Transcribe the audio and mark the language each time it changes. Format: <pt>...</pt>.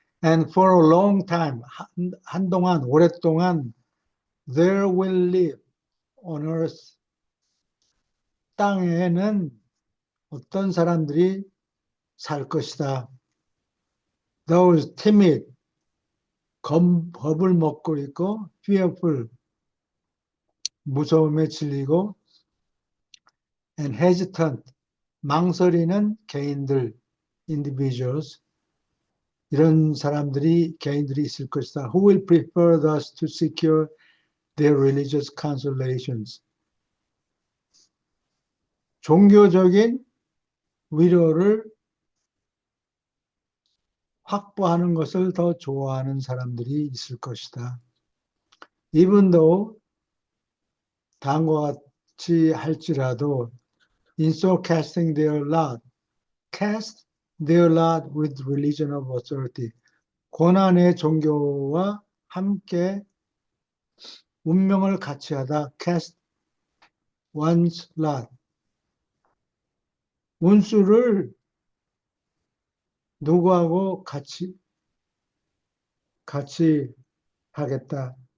<en>And for a long time,</en> <ko>한동안, 오랫동안,</ko> <en>there will live on earth,</en> <ko>땅에는 어떤 사람들이 살 것이다.</ko> <en>Those timid,</en> <ko>겁을 먹고 있고,</ko> <en>fearful,</en> <ko>무서움에 질리고,</ko> <en>and hesitant,</en> <ko>망설이는 개인들,</ko> <en>individuals,</en> <ko>이런 개인들이 있을 것이다.</ko> <en>Who will prefer thus to secure their religious consolations.</en> <ko>종교적인 위로를 확보하는 것을 더 좋아하는 사람들이 있을 것이다.</ko> <en>Even though,</en> <ko>다음과 같이 할지라도,</ko> <en>in so casting their lot, cast their lot with religion of authority.</en> <ko>고난의 종교와 함께 운명을 같이 하다.</ko> <en>cast one's lot.</en> <ko>운수를 누구하고 같이 하겠다.</ko>